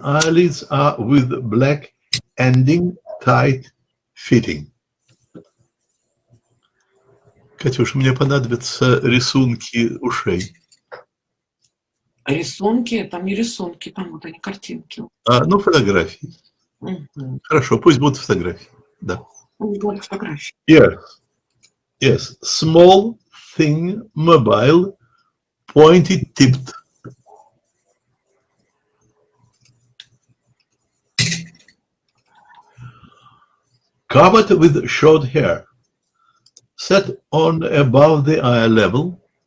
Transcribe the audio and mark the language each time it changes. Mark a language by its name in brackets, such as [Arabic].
[English] Eyelids are with black ending, tight fitting. [Russian] Катюш, мне понадобятся рисунки ушей. Рисунки? Там не рисунки, там вот они картинки. Ну, фотографии. Хорошо, пусть будут фотографии. Да. Вот фотографии. [English] Yes. Small, thin, mobile, pointed-tipped. Covered with short hair. Set on above the eye level.